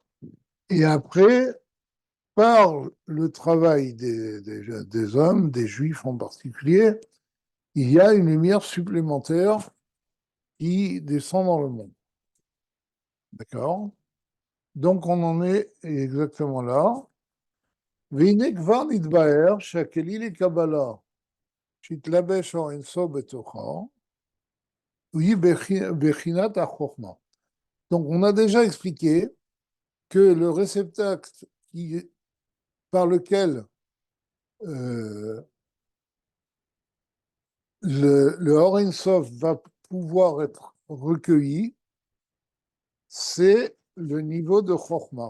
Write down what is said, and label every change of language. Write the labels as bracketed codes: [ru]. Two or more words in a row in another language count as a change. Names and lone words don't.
[fr] Et après, par le travail des hommes, des juifs en particulier, il y a une lumière supplémentaire qui descend dans le monde, d'accord? Donc on en est exactement là. [he] והנה כבר נתבהר שהכלי לקבלה שהתלבש או אינסוף בתוכו, היא בחינת החוכמה. [fr] Donc on a déjà expliqué que le réceptacle par lequel euh, le [he] אור סוף [fr] va pouvoir être recueilli, c'est le niveau de Chokhmah.